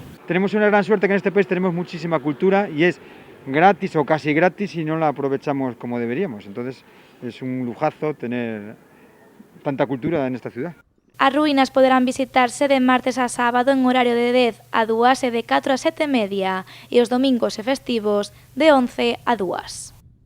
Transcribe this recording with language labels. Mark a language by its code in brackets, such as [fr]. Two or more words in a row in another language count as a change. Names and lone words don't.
[es] Tenemos una gran suerte que en este país tenemos muchísima cultura y es gratis o casi gratis y no la aprovechamos como deberíamos. Entonces es un lujazo tener tanta cultura en esta ciudad. [gl] As ruínas poderán visitarse de martes a sábado en horario de 10 a 2 e de 4 a 7:30 e os domingos e festivos de 11 a 2.